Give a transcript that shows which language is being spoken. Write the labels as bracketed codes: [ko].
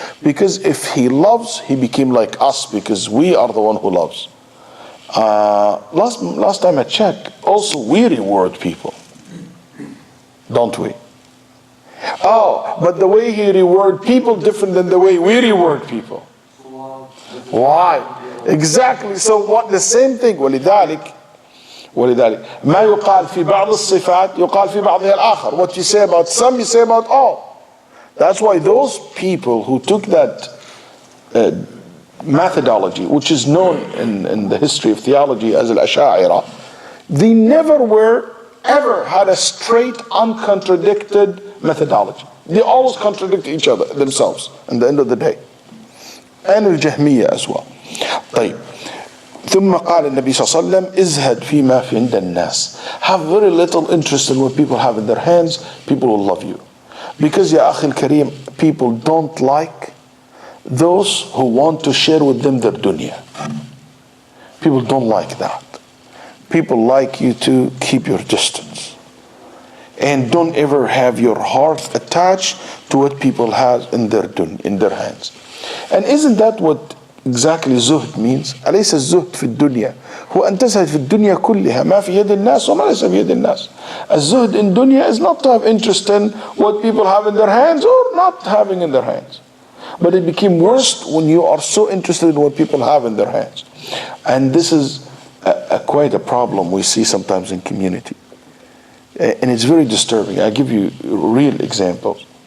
[en] Because if He loves, He became like us, because we are the one who loves. Last time I checked, also we reward people. Don't we? Oh, but the way He reward people different than the way we reward people. Why? Exactly. So what? The same thing. [ar] ولذلك ما يقال في بعض الصفات يقال في بعضها الآخر. [en] What you say about some, you say about all. That's why those people who took that methodology, which is known in the history of theology as al-Asha'ira, They never ever had a straight, uncontradicted methodology. They always contradict each other, themselves, at the end of the day. And الجهمية as well. [ar] طيب. ثم قال النبي صلى الله عليه وسلم ازهد فيما في عند الناس. [en] Have very little interest in what people have in their hands. People will love you. Because [ar] يا أخي الكريم, [en] people don't like those who want to share with them their dunya. People don't like that. People like you to keep your distance. And don't ever have your heart attached to what people have in their hands. And isn't that what exactly زهد means? [ar] أليس الزهد في الدنيا هو أن تزهد في الدنيا كلها ما في يد الناس وما ليس في يد الناس. [en] الزهد in dunya is not to have interest in what people have in their hands or not having in their hands. But it became worse when you are so interested in what people have in their hands. And this is quite a problem we see sometimes in community. And it's very disturbing. I give you real examples.